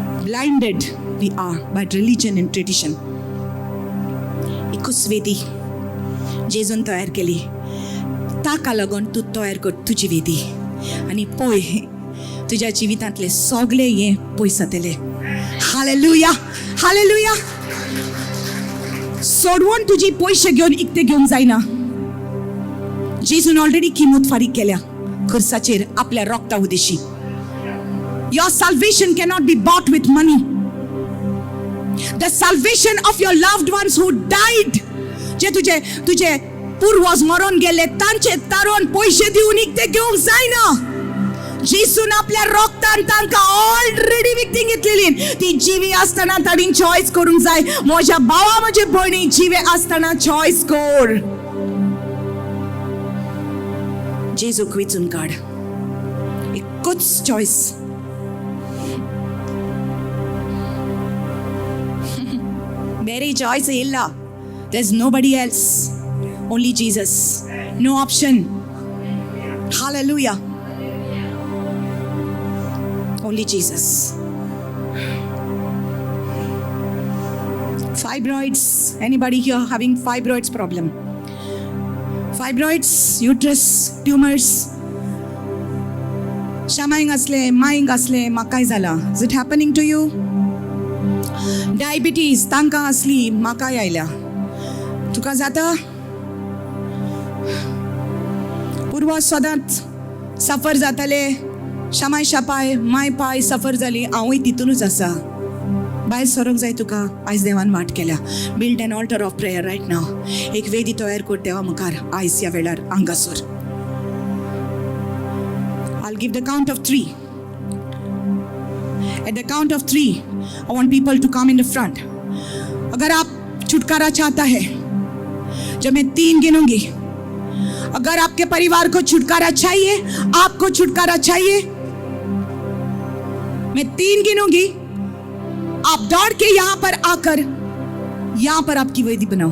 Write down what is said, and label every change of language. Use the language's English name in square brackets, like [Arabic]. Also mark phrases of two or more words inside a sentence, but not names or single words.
[English] blinded we are by religion and tradition. [Konkani] एकूच वेदी जेजून तयार केली, ताका लागून तूं तयार कर तुजी वेदी आनी पळय तुज्या जिवितांतले सगळे हे पयस जातले. हालेलुया, हालेलुया. सोडवून तुजी पयशे घेवन इकते घेवंक जायना. जेजून ऑलरेडी किंमत फारीक केल्या खुर्साचेर आपल्या रोगता उदेशी. [English] Your salvation cannot be bought with money. The salvation of your loved ones who died, [Konkani] जे तुझे पूर्वज मरून गेले, तांचे तारण पैसे दिवन इकते घेवंक जायना. जेसून आपल्या रोगतान तांकां ऑलरेडी विकती घेतलेली. ती जिवी आसतना ताणीं चॉयस करूंक जाय. म्हज्या भावा म्हजे भयणी, जिवे आसतना चॉयस कर. जेजूक वेचून काड. एकूच चॉयस. [Kannada] ಬೇರೆ ಚಾಯ್ಸ್ ಇಲ್ಲ. [English] There's nobody else. Only Jesus. No option. Hallelujah. Only Jesus. Fibroids. Anybody here having fibroids problem? Fibroids, uterus, tumors. [Konkani] Shamaying asle, maying asle, makai zala. [English] Is it happening to you? [Konkani] डायबिटीज तांकां असली म्हाका आयल्या. तुका जाता? पूर्वज सदांच सफर जाताले. शामाय शापाय माय पाय सफर जाली. हांवूय तितूनच आसा. भायर सरोंक जाय तुका. आयज देवान वाट केल्या. [English] build an altar of prayer right now. [Konkani] एक वेदी तयार कर देवा मुखार आयज ह्या वेळार हांगासर. [English] I'll give the count of 3. At the count of 3, I want people to come in the front. [Hindi] अगर आप छुटकारा चाहता है, जब मैं 3 गिनूंगी, अगर आपके परिवार को छुटकारा चाहिए, आपको छुटकारा चाहिए, मैं 3 गिनूंगी, आप दौड़ के यहां पर आकर यहां पर आपकी वेदी बनाओ.